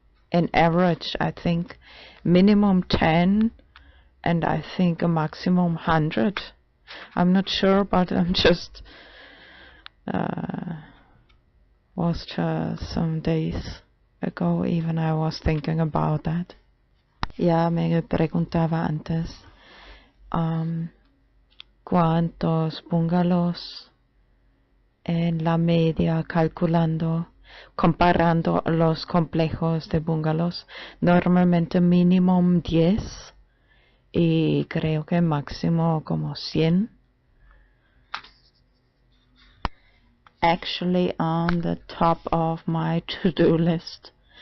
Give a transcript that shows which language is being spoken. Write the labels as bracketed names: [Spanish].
[English] In average, I think minimum 10, and I think a maximum 100. I'm not sure, but I'm just was just some days ago even I was thinking about that. [Spanish] Ya me preguntaba antes cuántos bungalows en la media, calculando, comparando los complejos de bungalows, normalmente mínimo 10 y creo que máximo como 100. [English] Actually, on the top of my to-do list